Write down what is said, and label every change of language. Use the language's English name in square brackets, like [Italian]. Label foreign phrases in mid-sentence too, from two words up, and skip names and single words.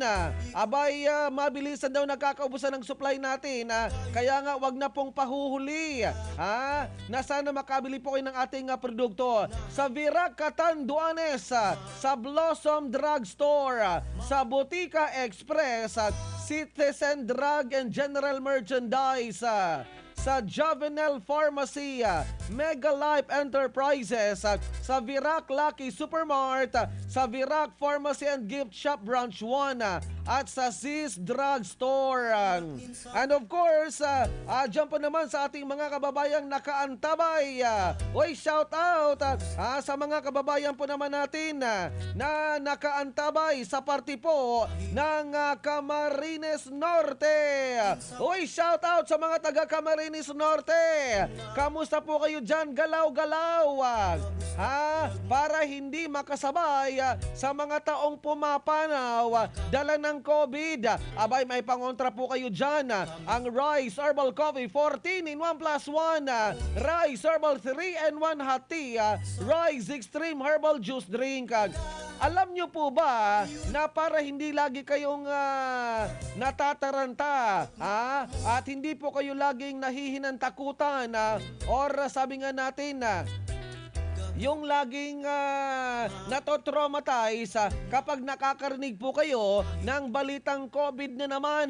[Filipino] Abay, mabilisan daw nakakaubusan ng supply natin. Kaya nga, wag na pong pahuhuli. Na sana makabili po kayo ng ating produkto. Sa Virac Catanduanes, sa Blossom Drugstore, sa Botica Express, Citizen Drug and General Merchandise, sa Jovenel Pharmacy, Mega Life Enterprises, sa Virac Lucky Supermart, sa Virac Pharmacy and Gift Shop Branch 1, at sa Sis Drug Store. [English] And of course, [Filipino] dyan po naman sa ating mga kababayang nakaantabay. Uy, [English] shout out [Filipino] sa mga kababayan po naman natin na nakaantabay sa party po ng Camarines Norte. Uy, [English] shout out [Filipino] sa mga taga Camarines Norte. Kamusta po kayo dyan? Galaw-galaw. Para hindi makasabay sa mga taong pumapanaw dala ng COVID. Abay, may pangontra po kayo dyan. Ang Rice Herbal Coffee 14 in 1 plus 1. Rice Herbal 3 and 1 hot tea. Rice Extreme Herbal Juice Drink. Alam nyo po ba na para hindi lagi kayong natataranta at hindi po kayo laging nahihinantakutan or sabi nga natin yung laging natotraumatize kapag nakakarinig po kayo ng balitang COVID na naman.